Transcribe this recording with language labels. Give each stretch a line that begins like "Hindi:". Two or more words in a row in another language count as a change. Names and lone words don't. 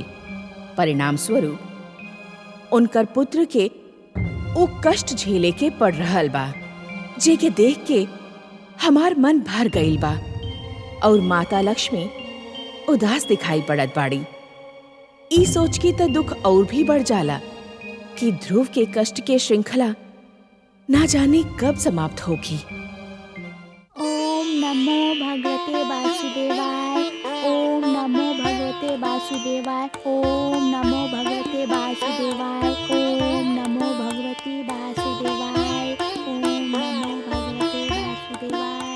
Bhojpuri: परिणाम स्वरूप उनकर पुत्र के वो कष्ट झेले के पड़ रहल बा, जेके देख के हमार मन भर गईल बा और माता लक्ष्मी उदास दिखाई पड़त बाड़ी। ई सोच के तो दुख और भी बढ़ जाला कि ध्रुव के कष्ट के श्रृंखला ना जाने कब समाप्त होगी।
Sanskrit: ओम नमो भगवते वासुदेवाय। ओम नमो भगवते वासुदेवाय। ओम नमो भगवते वासुदेवाय। ओम नमो भगवते वासुदेवाय। ओम नमो भगवते वासुदेवाय।